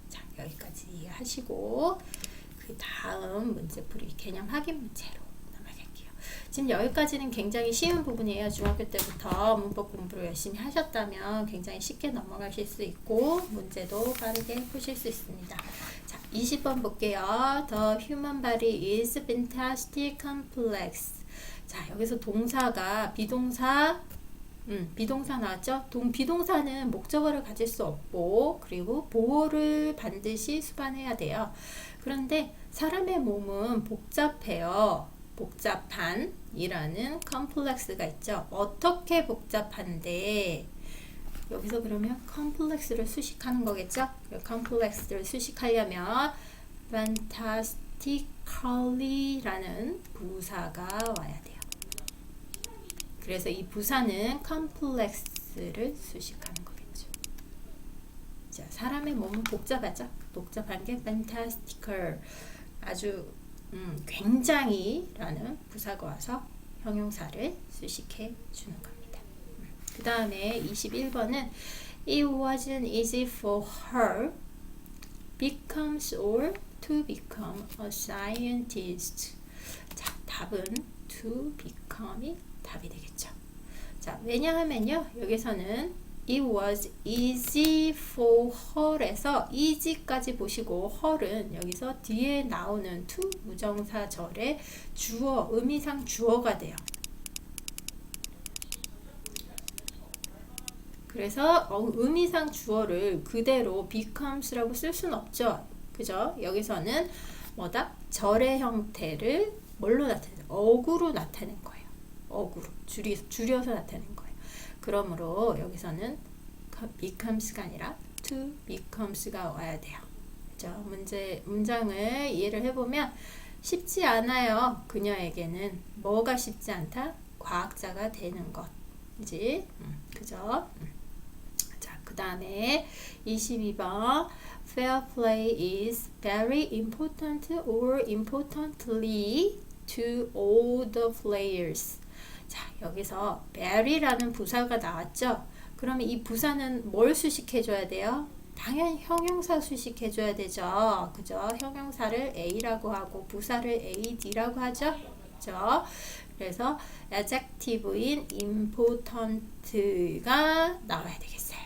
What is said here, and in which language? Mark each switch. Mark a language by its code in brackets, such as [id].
[ko] 자, 여기까지 이해하시고 그 다음 문제풀이 개념 확인 문제로 넘어갈게요. 지금 여기까지는 굉장히 쉬운 부분이에요. 중학교 때부터 문법 공부를 열심히 하셨다면 굉장히 쉽게 넘어가실 수 있고 문제도 빠르게 푸실 수 있습니다. 자, 20번 볼게요. [en] The human body is fantastic complex. [ko] 자, 여기서 동사가 비동사 나왔죠? 비동사는 목적어를 가질 수 없고 그리고 보어를 반드시 수반해야 돼요. 그런데 사람의 몸은 복잡해요. 복잡한 이라는 complex가 있죠. 어떻게 복잡한데 여기서 그러면 complex를 수식하는 거겠죠? complex를 수식하려면 fantastically 라는 부사가 와야 돼요. 그래서 이 부사는 complex를 수식하는 거겠죠. 자, 사람의 몸은 복잡하죠? 복잡한 게 fantastical, 아주 굉장히 라는 부사가 와서 형용사를 수식해 주는 겁니다. 그 다음에 21번은 [en] It wasn't easy for her becomes or to become a scientist. [ko] 자, 답은 to become이 답이 되겠죠. 자, 왜냐하면요, 여기서는 it was easy for her에서 easy까지 보시고 her은 여기서 뒤에 나오는 to 무정사절의 주어, 의미상 주어가 돼요. 그래서 의미상 주어를 그대로 becomes라고 쓸 수는 없죠. 그죠? 여기서는 뭐다? 절의 형태를 뭘로 나타내요? 어구로 나타낸 거예요. 어구로 줄여서 나타낸 거예요. 그러므로 여기서는 becomes가 아니라 to becomes가 와야 돼요. 그죠? 문장을 이해를 해보면 쉽지 않아요. 그녀에게는 뭐가 쉽지 않다? 과학자가 되는 것이지. 그죠? 자, 그 다음에 22번 [en] Fair play is very important or importantly to all the players. [ko] 자, 여기서 very라는 부사가 나왔죠? 그러면 이 부사는 뭘 수식해줘야 돼요? 당연히 형용사 수식해줘야 되죠. 그죠? 형용사를 A라고 하고 부사를 AD라고 하죠? 그죠? 그래서 adjective인 important가 나와야 되겠어요.